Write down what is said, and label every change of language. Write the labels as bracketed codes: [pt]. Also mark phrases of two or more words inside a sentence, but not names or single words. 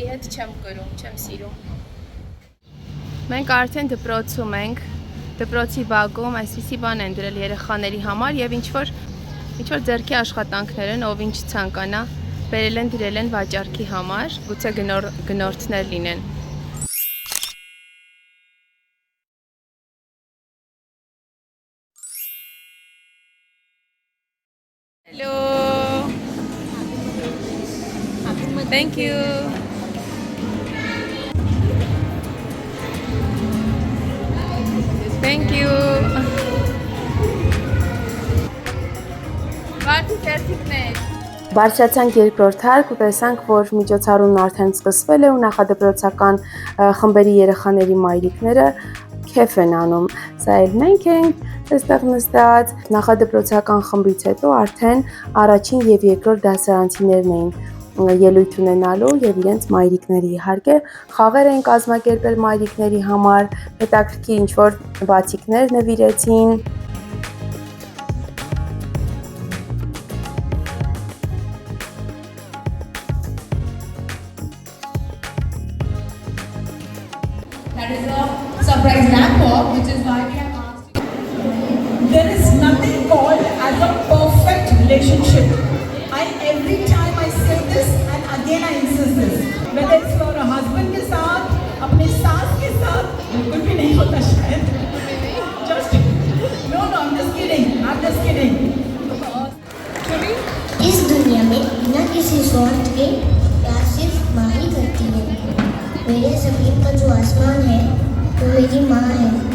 [hy] հետ չեմ կրում, չեմ սիրում։ Մենք արդեն դպրոցում ենք, դպրոցի բակում այսպիսի բան են դրել երեխաների համար եւ ինչ որ ձեռքի աշխատանքներ են, ով ինչ ցանկանա, բերել են դրել են վաճառքի համար, գուցե գնորդներ լինեն։ Hello. [en] Thank you. Thank you. [hy] Բարձրացանք երկրորդ հարկ ու տեսանք, որ միջոցառումն արդեն սկսվել է ու նախադպրոցական խմբերի երեխաների մայրիկները քեֆ են անում։ Սա էլ մենք ենք այստեղ նստած։ Նախադպրոցական խմբից հետո արդեն առաջին եւ երկրորդ դասարանցիներն էին ելույթ ունենալու եւ իրենց մայրիկների իհարկե խաղեր են կազմակերպել մայրիկների համար, հետաքրքիր ինչ որ բացիկներ նվիրեցին։ [en] That is a surprise laptop, which is why we have asked you. There is nothing called as a perfect relationship. Every time I say this and again I insist this. Whether it's for a husband [hi] के साथ, अपने सास के साथ, बिल्कुल भी नहीं होता शायद. [en] Just no, I'm just kidding. [hi] इस दुनिया में बिना किसी स्वार्थ के प्यार सिर्फ माँ ही करती है। मेरे ज़मीन का जो आसमान है वो मेरी माँ है।